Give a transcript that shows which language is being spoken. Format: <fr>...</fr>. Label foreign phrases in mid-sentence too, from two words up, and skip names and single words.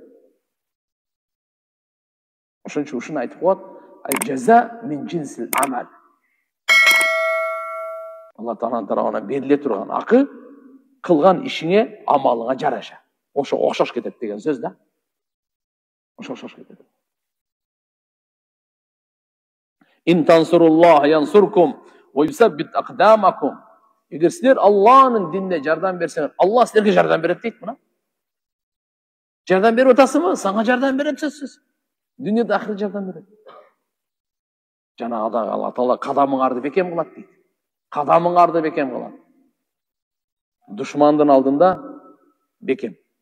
<ky>Ошон үчүн ушуну айтып коет, ай</ky> <ar>جزاء من جنس العمل.</ar> <ky>Алла Тааланын тарабынан бериле турган акы кылган ишиңе, амалыңа жараша. Ошо окшош кетет деген сөз да. Ошо окшош кетет.</ky> <ar>إن تنصروا الله ينصركم ويثبت أقدامكم.</ar> <ky>Эгер силер Алланын динине жардам берсеңер, Алла силерге жардам берет дейт мына. Жардам берип атасыңбы? Сага жардам берет сөзсүз. Дүйнөдө ахирет жардам берет. Жанагы Алла Таала кадамыңарды бекем кылат дейт. Кадамыңарды бекем кылат. Душмандын алдында бекем.</ky>